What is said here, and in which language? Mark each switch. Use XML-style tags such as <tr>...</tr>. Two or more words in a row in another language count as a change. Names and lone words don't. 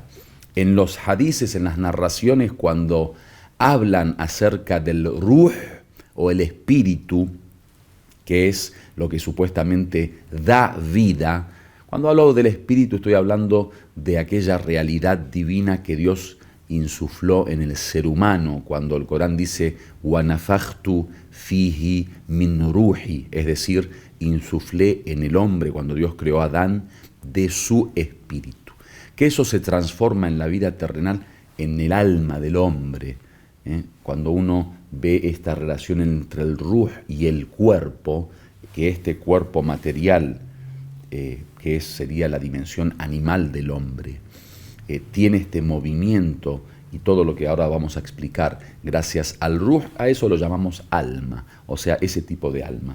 <es>En los hadices, en las narraciones, cuando hablan acerca del ruh o el espíritu, que es lo que supuestamente da vida, cuando hablo del espíritu estoy hablando de aquella realidad divina que Dios insufló en el ser humano, cuando el Corán dice</es> <ar>وَنَفَخْتُ فِيهِ مِنْ رُوحِي,</ar> <es>es decir, insuflé en el hombre, cuando Dios creó a Adán, de su espíritu. Que eso se transforma en la vida terrenal, en el alma del hombre. Cuando uno ve esta relación entre el ruh y el cuerpo, que este cuerpo material, que sería la dimensión animal del hombre, tiene este movimiento y todo lo que ahora vamos a explicar gracias al ruh, a eso lo llamamos alma, o sea, ese tipo de alma.</es>